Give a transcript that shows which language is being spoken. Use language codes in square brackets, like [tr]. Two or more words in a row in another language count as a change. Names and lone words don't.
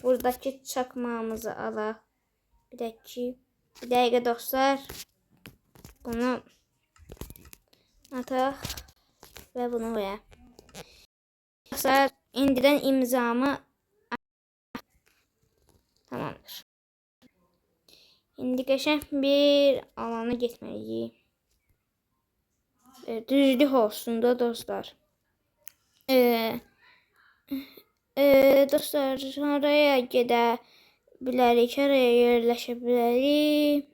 [tr] Buradaki çakmağımızı alaq. Bir dakika dostlar. Bunu ataq ve bunu koyaq. Dostlar, indiren imzamı tamamdır. [az] İndi qəşəng bir alana getməliyik. Düzlük olsun da dostlar. Dostlar, haraya gedə bilərik, haraya yerləşə bilərik.